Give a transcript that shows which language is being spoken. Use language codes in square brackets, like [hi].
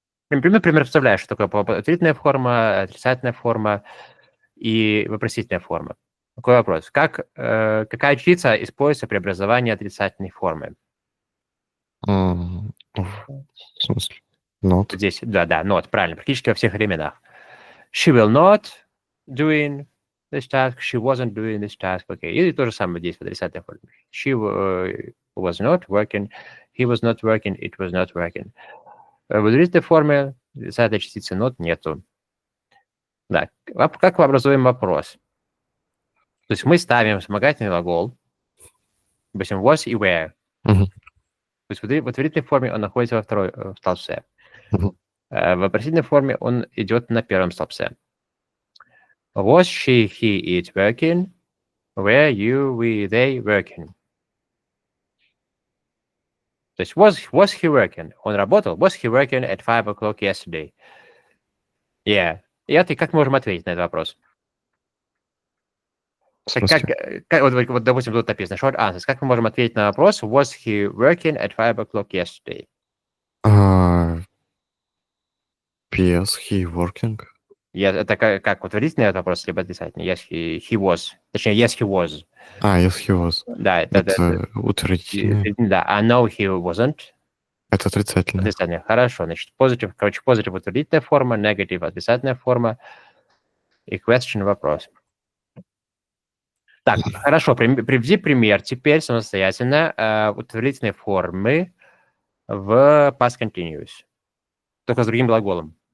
[ru] Например, представляешь, что такое положительная форма, отрицательная форма и вопросительная форма. Такой вопрос. Какая частица используется при образовании отрицательной формы? В смысле? Not. Здесь, да, not, правильно, практически во всех временах. [en] She will not doing this task, she wasn't doing this task, окей. [ru] И то же самое здесь в отрицательной форме. [en] She was not working, he was not working, it was not working. [ru] В утвердительной форме отрицательной частицы not нету. Да, как мы образуем вопрос? То есть мы ставим вспомогательный глагол, допустим, was и were. Мгм. То есть в утвердительной форме он находится во второй столбце. Мгм. В вопросительной форме он идет на первом столбце. [en] Was she, he, it working? Were you, we, they working? [ru] То есть [en] was he working? [ru] Он работал? [en] Was he working at 5 o'clock yesterday? Yeah. [ru] И это как мы можем ответить на этот вопрос? В смысле? Вот, допустим, тут написано [en] short answers. [ru] Как мы можем ответить на вопрос [en] was he working at 5 o'clock yesterday? Yes, he working. [ru] Это как утвердительный вопрос, либо отрицательный? [en] Yes, he was. [ru] Точнее, [en] yes, he was. Yes, he was. [ru] Да, Это утвердительное. Да, а [en] no, he wasn't. [ru] Это отрицательное. Отрицательное. Хорошо. Значит, positive, positive утвердительная форма, negative отрицательная форма и question вопрос. Так, хорошо. Приведи пример теперь самостоятельно утвердительной формы в past continuous. Только с другим глаголом.